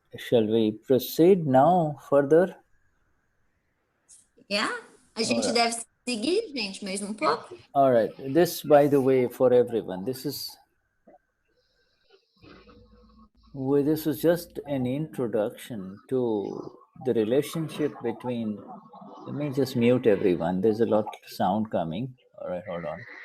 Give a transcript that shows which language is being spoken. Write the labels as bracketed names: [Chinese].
[English] Shall we proceed now further? Yeah? [Portuguese] A gente deve seguir, gente, mais um pouco? [English] All right. This, by the way, for everyone, this is just an introduction to the relationship between. Let me just mute everyone. There's a lot of sound coming. All right, hold on.